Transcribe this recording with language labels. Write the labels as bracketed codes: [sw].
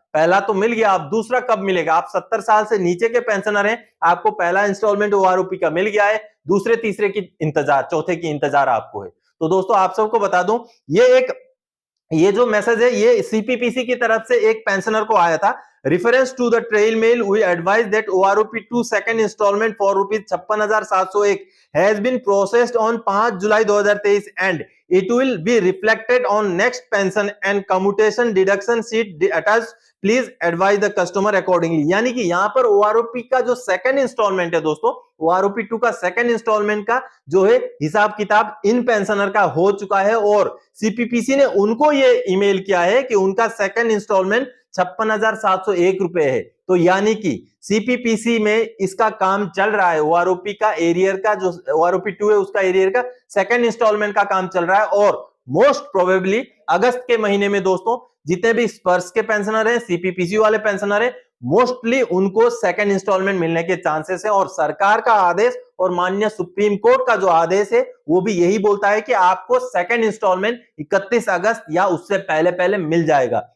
[hi] पहला तो मिल गया, अब दूसरा कब मिलेगा। आप 70 साल से नीचे के पेंशनर हैं, आपको पहला इंस्टॉलमेंट ओआरओपी का मिल गया है, दूसरे तीसरे की इंतजार, चौथे की इंतजार आपको है। तो दोस्तों आप सबको बता दूं, ये जो मैसेज है ये सीपीपीसी की तरफ से एक पेंशनर को आया था। [en] Reference to the trail mail, we advise that OROP2 second installment for ₹56,701 has been processed on 5 July 2023 and it will be reflected on next pension and commutation deduction sheet attached. Please advise the customer accordingly। [hi] यानी कि यहाँ पर OROP का जो second instalment है दोस्तों, OROP2 का second instalment का जो है हिसाब किताब इन पेंशनर का हो चुका है और सीपीपीसी ने उनको ये ईमेल किया है कि उनका सेकंड इंस्टॉलमेंट 56,701 रुपए है। तो यानी कि सीपीपीसी में इसका काम चल रहा है, ओआरओपी का एरियर का जो OROP2 है उसका एरियर का सेकंड इंस्टॉलमेंट का काम चल रहा है और मोस्ट प्रोबेबली अगस्त के महीने में दोस्तों जितने भी स्पर्श के पेंशनर हैं, सीपीपीसी वाले पेंशनर हैं, मोस्टली उनको सेकंड इंस्टॉलमेंट मिलने के चांसेस है। और सरकार का आदेश और माननीय सुप्रीम कोर्ट का जो आदेश है वो भी यही बोलता है कि आपको सेकंड इंस्टॉलमेंट 31 अगस्त या उससे पहले पहले मिल जाएगा।